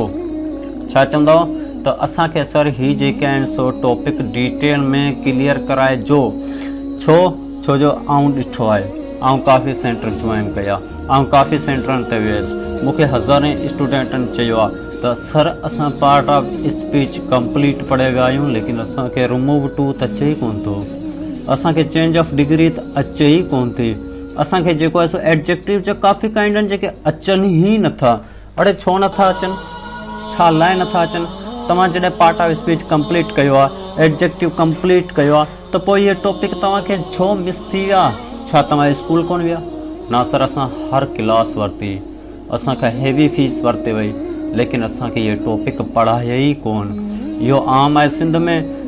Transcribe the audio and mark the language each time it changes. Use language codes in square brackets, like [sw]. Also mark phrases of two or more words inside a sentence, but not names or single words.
[sd] छा चवंदव त असांखे सर हीउ जेके आहिनि सो टॉपिक डिटेल में क्लियर कराइजो। छो जो आउं ॾिठो आहे, आउं काफ़ी [en] centre join [sd] कया, आउं काफ़ी सेंटरनि ते वियुसि, मूंखे हज़ारे स्टूडेंटनि चयो आहे त सर असां [en] part of speech [sd] कंप्लीट पढ़े विया आहियूं, लेकिन असांखे [en] remove too [sd] त अचे ई कोन थो, असांखे [en] change of degree [sd] त अचे ई कोन थी, असांखे जेको आहे सो एडजेक्टिव जा काफ़ी काइंड आहिनि जेके अचनि ई नथा। अड़े छो नथा अचनि, छा लाइ नथा अचनि? तव्हां जॾहिं [en] part of speech [sd] कंप्लीट कयो आहे, एडजेक्टिव कंप्लीट कयो आहे, त पोइ इहे टॉपिक तव्हांखे छो मिस थी विया? छा तव्हां स्कूल कोन विया? न सर, असां हर क्लास वरिती, असांखां [en] heavy fees [sd] वरिते वई, लेकिन असांखे इहे टॉपिक पढ़ाया ई कोन। इहो आम आहे सिंध में।